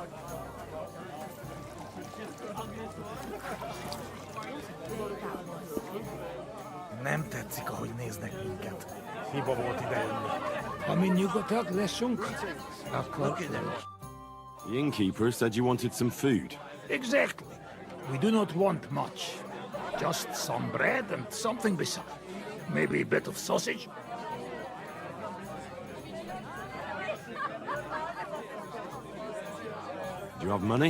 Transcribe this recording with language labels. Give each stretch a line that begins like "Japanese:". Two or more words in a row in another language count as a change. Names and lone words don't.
Hungarian: Nem tetszik, ahogy néznek minket. Hiba volt ide jönni. Ami nyugodtak leszünk, akkor...
English: The innkeeper said you wanted some food. Exactly. We do not want much. Just some bread and something beside. Maybe a bit of sausage. Do you have money?